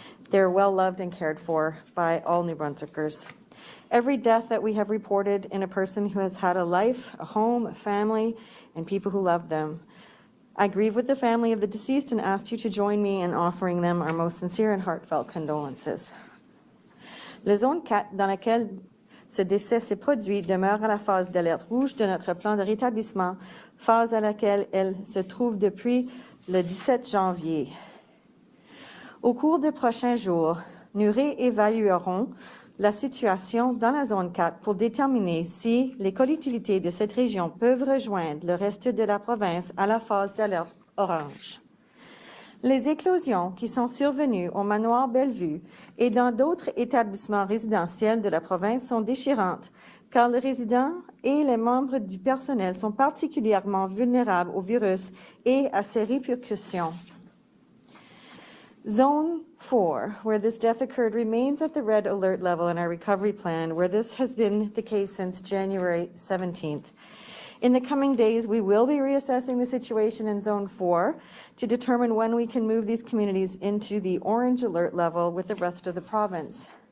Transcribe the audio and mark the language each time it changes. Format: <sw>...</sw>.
<en>They're well loved and cared for by all New Brunswickers. Every death that we have reported in a person who has had a life, a home, a family, and people who love them, I grieve with the family of the deceased and ask you to join me in offering them our most sincere and heartfelt condolences.</en> <fr>La zone 4, dans laquelle ce décès s'est produit, demeure à la phase d'alerte rouge de notre plan de rétablissement, phase à laquelle elle se trouve depuis le 17 janvier. Au cours des prochains jours, nous réévaluerons la situation dans la zone 4 pour déterminer si les collectivités de cette région peuvent rejoindre le reste de la province à la phase d'alerte orange. Les éclosions qui sont survenues au manoir Bellevue et dans d'autres établissements résidentiels de la province sont déchirantes, car les résidents et les membres du personnel sont particulièrement vulnérables au virus et à ses répercussions.</fr> <en>Zone 4, where this death occurred, remains at the red alert level in our recovery plan, where this has been the case since January 17th. In the coming days, we will be reassessing the situation in Zone 4 to determine when we can move these communities into the orange alert level with the rest of the province.</en>